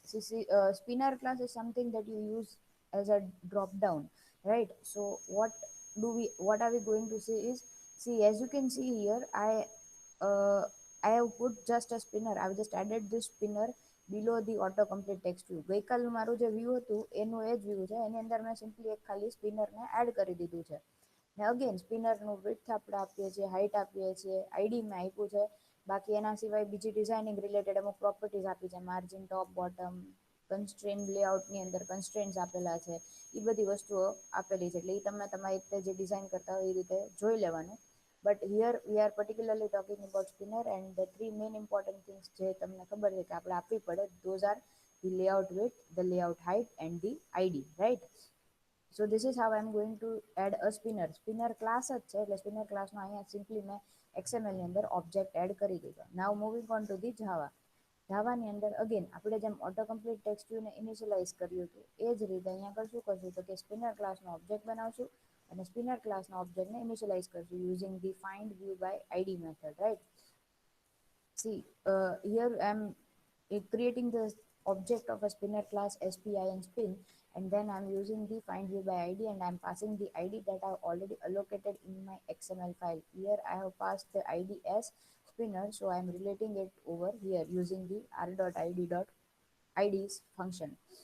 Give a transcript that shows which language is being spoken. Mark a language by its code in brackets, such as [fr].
[en] Spinner class is something that you use as a drop down, right? So what are we going to see is, see, as you can see here, uh, I have put just a spinner. I have just added this spinner below the autocomplete text view. [gu] ગઈકાલનું મારું જે view હતું એનું એ જ view છે, એની અંદર મેં simply એક ખાલી સ્પિનરને એડ કરી દીધું છે. ને અગેન સ્પિનરનું વિડ્થ આપણે આપીએ છીએ, હાઇટ આપીએ છીએ, આઈડી મેં આપ્યું છે. બાકી એના સિવાય બીજી ડિઝાઇનિંગ રિલેટેડ અમુક પ્રોપર્ટીઝ આપી છે, માર્જિન, ટોપ, બોટમ, કન્સ્ટ્રેન લેઆઉટની અંદર કન્સ્ટ્રેન્ટ્સ આપેલા છે. એ બધી વસ્તુઓ આપેલી છે, એટલે એ તમે તમારી રીતે જે ડિઝાઇન કરતા હોય એ રીતે જોઈ લેવાનું. [en] but here we are particularly talking about spinner and the three main important things [gu] જે તમને ખબર છે કે આપણે આપવી પડે, [en] Those are the layout width, the layout height, and the ID, right? So this is how I'm going to add a spinner. [gu] Spinner class જ છે, એટલે spinner classમાં અહીંયા સિમ્પલી મેં XML ની અંદર ઓબ્જેક્ટ એડ કરી દીધો. [en] Now moving on to the Java. [gu] જાવાની અંદર અગેન આપણે જેમ ઓટો કમ્પ્લીટ ટેક્સ્ટ વ્યૂને ઇનિશિયલાઇઝ કર્યું હતું એ જ રીતે અહીંયા આગળ શું કરશું તો કે સ્પિનર ક્લાસનો ઓબ્જેક્ટ બનાવશું અને સ્પિનર ક્લાસના ઓબ્જેક્ટને ઇનિશિયલાઇઝ કરશું using the find view by ID method, right? [en] See, here I'm creating the object of a spinner class spin spin, and then I'm using the find view by id and I'm passing the id that I've already allocated in my XML file. Here I have passed the id as spinner, so I'm relating it over here using the r.id.ids function.